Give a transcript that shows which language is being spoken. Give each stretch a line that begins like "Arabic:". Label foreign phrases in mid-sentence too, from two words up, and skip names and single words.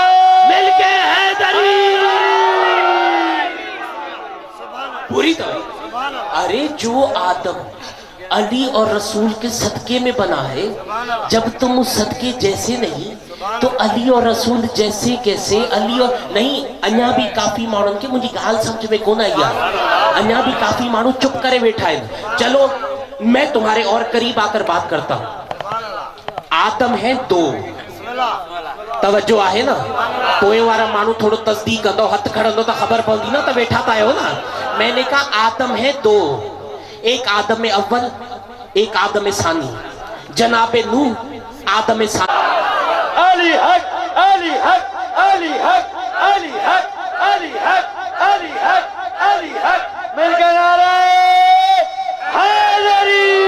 Urdu: مل کے حیدری۔ پوری طرح. ارے جو آدم علی اور رسول کے صدقے میں بنا ہے، جب تم اس صدقے جیسے نہیں تو علی اور رسول جیسے کیسے? علی اور نہیں.
Sindhi: अन्या भी काफी माण्हुनि के मुझी गाल समझ में कोन आई आहे।
Urdu: انیا بھی کافی مانھو چپ کرے بیٹھا ہے۔ چلو میں تمہارے اور قریب آ کر بات کرتا ہوں.
Sindhi: आदम है 2। तवज्जो आहे ना? पोएं वारा माण्हू थोड़ो तस्दीक कंदो, हथ खणंदो त ख़बर पवंदी न त वेठा त आहियो न।
Urdu: میں نے کہا آدم ہے دو، ایک آدم اول ایک آدم ثانی، جناب نوح آدم ثانی۔ علی حق علی حق علی حق علی حق علی حق علی حق علی حق، مل کے نعرہ حیدری۔